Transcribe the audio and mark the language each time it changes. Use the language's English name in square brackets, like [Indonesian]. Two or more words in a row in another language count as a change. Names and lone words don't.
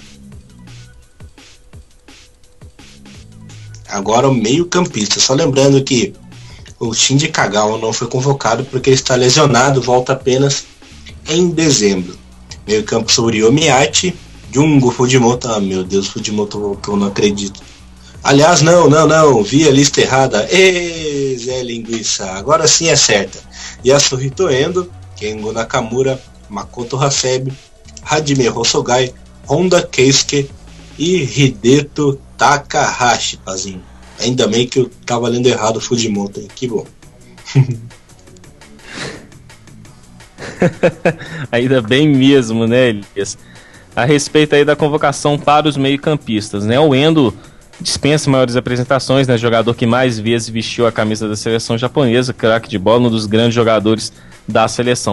[Portuguese] Agora o meio-campista, só lembrando que o Shinji Kagawa não foi convocado porque ele está lesionado, volta apenas em dezembro. Meio-campo sobre Yomiyachi, Jungo Fujimoto. Ah, meu Deus, Fujimoto voltou, não acredito. Aliás, não, vi a lista errada. Ê, Zé Linguiça, agora sim é certa. Yasuhito Endo, Kengo Nakamura, Makoto Hasebe, Hajime Hosogai, Honda Keisuke e Hideto Takahashi, Pazinho. Ainda bem que eu tava lendo errado o Fujimoto aí, que bom. Ainda bem mesmo, né, Elias? A respeito aí da convocação para os meio-campistas, né? O Endo dispensa maiores apresentações, né? Jogador que mais vezes vestiu a camisa da seleção japonesa, craque de bola, um dos grandes jogadores da seleção.